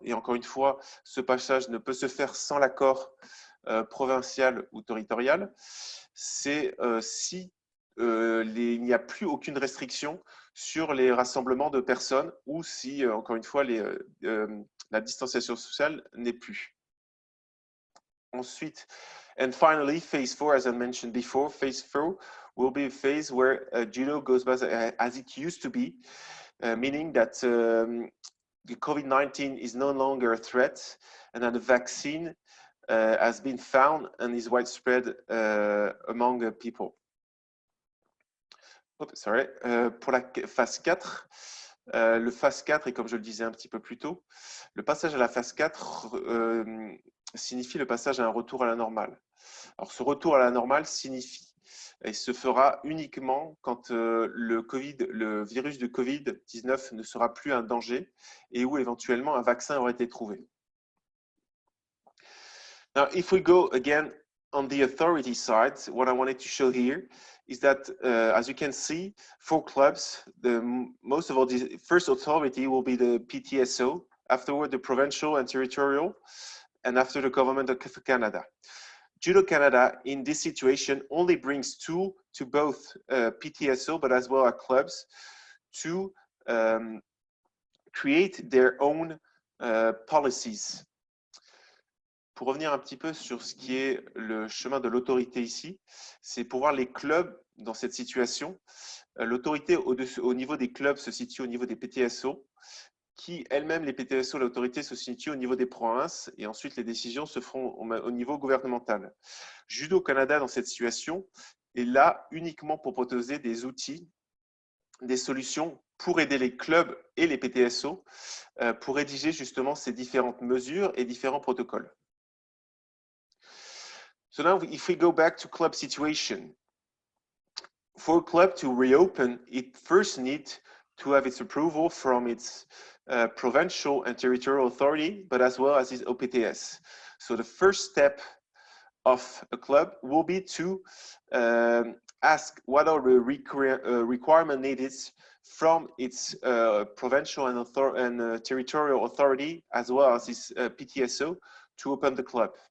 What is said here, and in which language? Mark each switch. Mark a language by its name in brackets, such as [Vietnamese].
[French] Et encore une fois, ce passage ne peut se faire sans l'accord provincial ou territorial. C'est si il n'y a plus aucune restriction sur les rassemblements de personnes ou si, encore une fois, la distanciation sociale n'est plus. Ensuite, [English] and finally, phase 4, as I mentioned before, phase 4 will be a phase where judo goes back as it used to be, meaning that the COVID-19 is no longer a threat and that a vaccine has been found and is widespread among people. [French] Pour la phase 4, le phase 4, et comme je le disais un petit peu plus tôt, le passage à la phase 4 signifie le passage à un retour à la normale. Alors, ce retour à la normale signifie, et se fera uniquement quand le virus de Covid-19 ne sera plus un danger et où éventuellement un vaccin aurait été trouvé. [English] Now, if we go again on the authority side, what I wanted to show here is that, as you can see, for clubs, most of all, the first authority will be the PTSO, afterward the provincial and territorial, and after the government of Canada. Judo Canada, in this situation, only brings tools to both PTSO, but as well as clubs, to create their own policies. [French] Pour revenir un petit peu sur ce qui est le chemin de l'autorité ici, c'est pour voir les clubs dans cette situation. L'autorité au niveau des clubs se situe au niveau des PTSO, qui elles-mêmes, les PTSO, l'autorité se situe au niveau des provinces, et ensuite les décisions se feront au niveau gouvernemental. Judo Canada, dans cette situation, est là uniquement pour proposer des outils, des solutions pour aider les clubs et les PTSO pour rédiger justement ces différentes mesures et différents protocoles. [English] So now if we go back to club situation, for a club to reopen, it first needs to have its approval from its provincial and territorial authority, but as well as its OPTS. So the first step of a club will be to ask what are the requirements needed from its provincial and territorial authority, as well as its PTSO, to open the club.